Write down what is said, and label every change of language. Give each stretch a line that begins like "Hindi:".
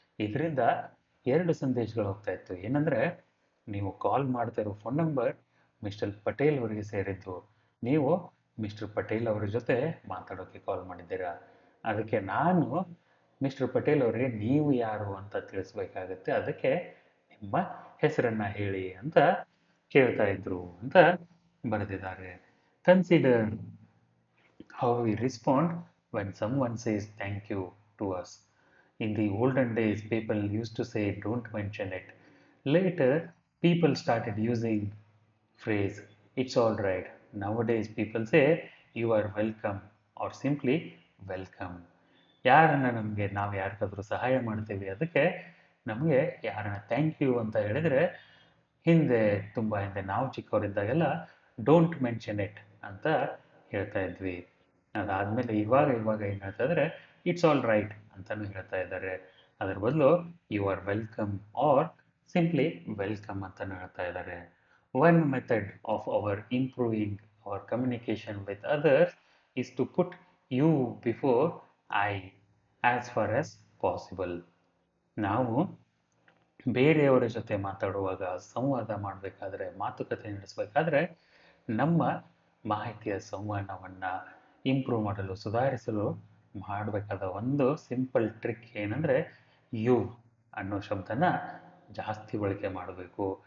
Kannada: ಇದರಿಂದ ಎರಡು ಸಂದೇಶಗಳು ಹೋಗ್ತಾ ಇತ್ತು. ಏನಂದ್ರೆ, ನೀವು ಕಾಲ್ ಮಾಡ್ತಾ ಇರೋ ಫೋನ್ ನಂಬರ್ ಮಿಸ್ಟರ್ ಪಟೇಲ್ ಅವರಿಗೆ ಸೇರಿದ್ದು, ನೀವು ಮಿಸ್ಟರ್ ಪಟೇಲ್ ಅವರ ಜೊತೆ ಮಾತಾಡೋಕ್ಕೆ ಕಾಲ್ ಮಾಡಿದ್ದೀರಾ. ಅದಕ್ಕೆ ನಾನು ಮಿಸ್ಟರ್ ಪಟೇಲ್ ಅವರಿಗೆ ನೀವು ಯಾರು ಅಂತ ತಿಳಿಸ್ಬೇಕಾಗತ್ತೆ, ಅದಕ್ಕೆ ನಿಮ್ಮ ಹೆಸರನ್ನ ಹೇಳಿ ಅಂತ ಕೇಳ್ತಾ ಇದ್ರು ಅಂತ ಬರೆದಿದ್ದಾರೆ.
English: Consider how we respond when someone says thank you to us. In the olden days, people used to say don't mention it. Later, people started using phrase it's all right. Nowadays, people say you are welcome or simply welcome.
Kannada: ಯಾರನ್ನ ನಮಗೆ ನಾವು ಯಾರಿಗಾದ್ರೂ ಸಹಾಯ ಮಾಡ್ತೀವಿ ಅದಕ್ಕೆ ನಮಗೆ ಯಾರನ್ನ thank you ಅಂತ ಹೇಳಿದರೆ ಹಿಂದೆ ತುಂಬ ಹಿಂದೆ ನಾವು ಚಿಕ್ಕವರಿದ್ದಾಗೆಲ್ಲ
English: don't mention it
Kannada: ಅಂತ ಹೇಳ್ತಾ ಇದ್ವಿ. ಅದಾದಮೇಲೆ ಇವಾಗ ಏನು ಹೇಳ್ತಾ ಇದ್ದಾರೆ,
English: it's all right
Kannada: ಅಂತಲೂ ಹೇಳ್ತಾ ಇದ್ದಾರೆ. ಅದರ ಬದಲು
English: you are welcome or simply welcome
Kannada: ಅಂತಲೂ ಹೇಳ್ತಾ ಇದ್ದಾರೆ.
English: One method of our improving our communication with others is to put you before I as far as possible.
Kannada: ನಾವು ಬೇರೆಯವರ ಜೊತೆ ಮಾತಾಡುವಾಗ, ಸಂವಾದ ಮಾಡಬೇಕಾದ್ರೆ, ಮಾತುಕತೆ ನಡೆಸಬೇಕಾದ್ರೆ ನಮ್ಮ ಮಾಹಿತಿಯ ಸಂವಹನವನ್ನು ಇಂಪ್ರೂವ್ ಮಾಡಲು, ಸುಧಾರಿಸಲು ಮಾಡಬೇಕಾದ ಒಂದು ಸಿಂಪಲ್ ಟ್ರಿಕ್ ಏನಂದರೆ ಯು ಅನ್ನೋ ಶಬ್ದನ ಜಾಸ್ತಿ ಬಳಕೆ ಮಾಡಬೇಕು.